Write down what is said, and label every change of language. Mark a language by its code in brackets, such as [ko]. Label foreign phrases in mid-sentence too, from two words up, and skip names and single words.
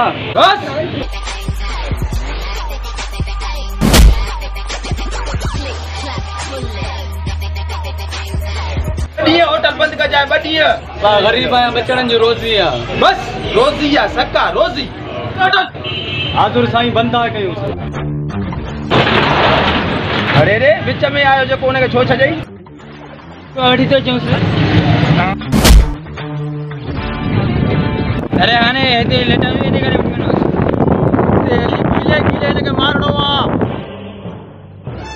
[sd] बस होटल बंद कर जाए। ॿ गरीब आहियां, बचड़नि जो रोज़ी आहे। बस रोज़ी आहे, सका रोज़ी। हाज़ुर साईं बंदा कयूं। अरे रे विच में आयो जेको हुनखे छो छॾई? वठी थो अचूंसि। अरे हाणे हिते लेटा हिते करे वठी वञोसि। गीले गीले हिनखे मारणो आहे।